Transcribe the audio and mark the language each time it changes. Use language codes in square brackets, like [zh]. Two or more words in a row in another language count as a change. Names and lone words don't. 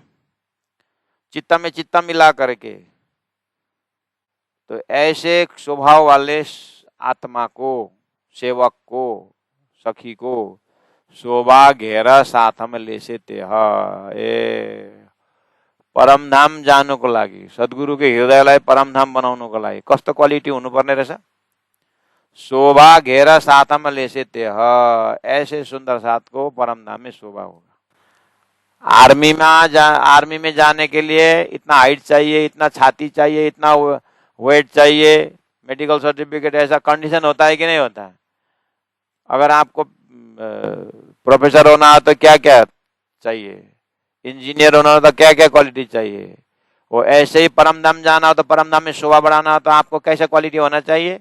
[hi] चित्त में चित्त मिला करके, तो ऐसे स्वभाव वाले आत्मा को, सेवक को, सखी को शोभा घेरा साथ में ले से तेह [ne] ए परम धाम जानुको लागि, सद्गुरु के हृदयलाई परम धाम बनाउनुको लागि कस्तो क्वालिटी हुनुपर्ने रहेछ? [hi] शोभा घेरा साथमा लेसे तेह, ऐसे सुंदर साथ को परम धाम में शोभा होगा। आर्मी में जाने के लिए इतना हाइट चाहिए, इतना छाती चाहिए, इतना वेट चाहिए, [en] medical certificate, [hi] ऐसा कंडीशन होता है कि नहीं होता है? अगर आपको प्रोफेसर होना है तो क्या क्या चाहिए, इंजीनियर होना हो तो क्या क्या क्वालिटी चाहिए, वो ऐसे ही परम धाम जाना हो तो परम धाम में शोभा बढ़ाना हो तो आपको कैसा क्वालिटी होना चाहिए?